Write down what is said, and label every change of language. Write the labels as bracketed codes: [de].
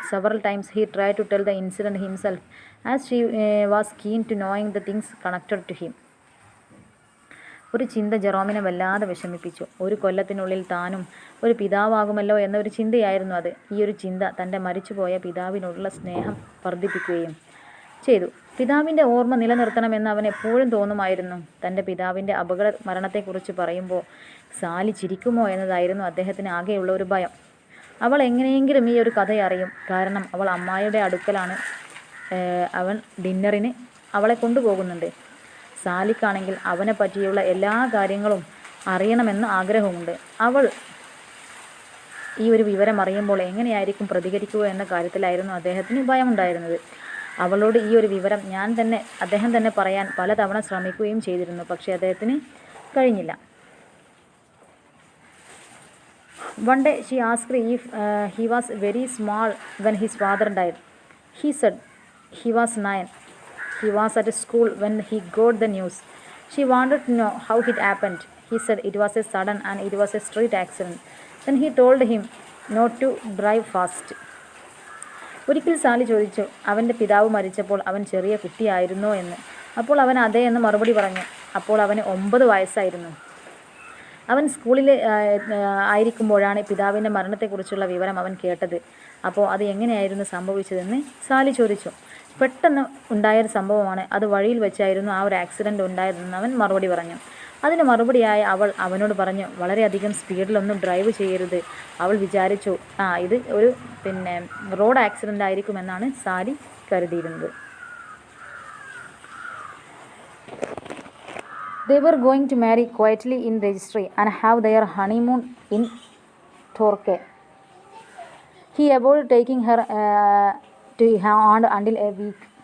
[en] Several times he tried to tell the incident himself, as she was keen to knowing the things connected to him. [ml] ഒരു ചിന്ത ജെറോമിനെ വല്ലാതെ വിഷമിപ്പിച്ചു. ഒരു കൊല്ലത്തിനുള്ളിൽ താനും ഒരു പിതാവാകുമല്ലോ എന്നൊരു ചിന്തയായിരുന്നു അത്. ഈ ഒരു ചിന്ത തൻ്റെ മരിച്ചുപോയ പിതാവിനോടുള്ള സ്നേഹം വർദ്ധിപ്പിക്കുകയും ചെയ്തു. പിതാവിൻ്റെ ഓർമ്മ നിലനിർത്തണമെന്ന് അവൻ എപ്പോഴും തോന്നുമായിരുന്നു. തൻ്റെ പിതാവിൻ്റെ അപകട മരണത്തെക്കുറിച്ച് പറയുമ്പോൾ സാലി ചിരിക്കുമോ എന്നതായിരുന്നു അദ്ദേഹത്തിന് ആകെയുള്ള ഒരു ഭയം. അവൾ എങ്ങനെയെങ്കിലും ഈ ഒരു കഥ അറിയും. കാരണം അവൾ അമ്മായിയുടെ അടുക്കലാണ്. അവൻ ഡിന്നറിന് അവളെ കൊണ്ടുപോകുന്നുണ്ട്. സാലിക്കാണെങ്കിൽ അവനെ പറ്റിയുള്ള എല്ലാ കാര്യങ്ങളും അറിയണമെന്ന് ആഗ്രഹമുണ്ട്. അവൾ ഈ ഒരു വിവരം അറിയുമ്പോൾ എങ്ങനെയായിരിക്കും പ്രതികരിക്കുക എന്ന കാര്യത്തിലായിരുന്നു അദ്ദേഹത്തിന് ഭയമുണ്ടായിരുന്നത്. അവളോട് ഈ ഒരു വിവരം അദ്ദേഹം തന്നെ പറയാൻ പലതവണ ശ്രമിക്കുകയും ചെയ്തിരുന്നു. പക്ഷേ അദ്ദേഹത്തിന് കഴിഞ്ഞില്ല. [en] One day she asked if he was very small when his father died. He said he was 9. He was at school when he got the news. She wanted to know how it happened. He said it was a sudden and it was a street accident. Then he told him not to drive fast. [ml] ഒരിക്കൽ Sally ചോദിച്ചു, അവൻ്റെ പിതാവ് മരിച്ചപ്പോൾ അവൻ ചെറിയ കുട്ടിയായിരുന്നോ എന്ന്. അപ്പോൾ അവൻ അതെ എന്ന് മറുപടി പറഞ്ഞു. അപ്പോൾ അവന് 9 വയസ്സായിരുന്നു. അവൻ സ്കൂളിൽ ആയിരിക്കുമ്പോഴാണ് പിതാവിൻ്റെ മരണത്തെക്കുറിച്ചുള്ള വിവരം അവൻ കേട്ടത്. അപ്പോൾ അത് എങ്ങനെയായിരുന്നു സംഭവിച്ചതെന്ന് സാലി ചോദിച്ചു. പെട്ടെന്ന് ഉണ്ടായൊരു സംഭവമാണ്. അത് വഴിയിൽ വെച്ചായിരുന്നു ആ ഒരു ആക്സിഡൻറ്റ് ഉണ്ടായതെന്ന് അവൻ മറുപടി പറഞ്ഞു. അതിന് മറുപടിയായി അവൾ അവനോട് പറഞ്ഞു, വളരെയധികം സ്പീഡിലൊന്നും ഡ്രൈവ് ചെയ്യരുത്. അവൾ വിചാരിച്ചു ഇത് ഒരു റോഡ് ആക്സിഡൻ്റ് ആയിരിക്കുമെന്നാണ് സാലി കരുതിയിരുന്നത്. [en] They were going to marry quietly in registry and have their honeymoon in Torquay. He avoided taking her to aunt until a week.